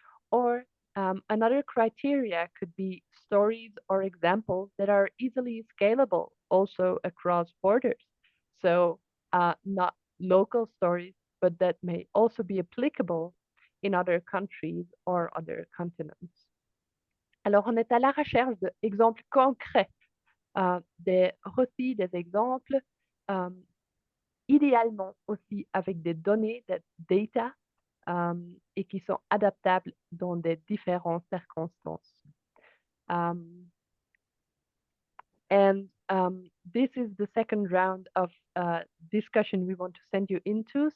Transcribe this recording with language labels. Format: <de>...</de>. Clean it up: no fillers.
<en>Or another criteria could be stories or examples that are easily scalable also across borders. So not local stories, but that may also be applicable in other countries or other continents.</en> <fr>Alors, on est à la recherche d'exemples concrets, des exemples, idéalement aussi avec des données, des data, et qui sont adaptables dans des différentes circonstances.</fr> <en>And this is the second round of discussion we want to send you into.</en>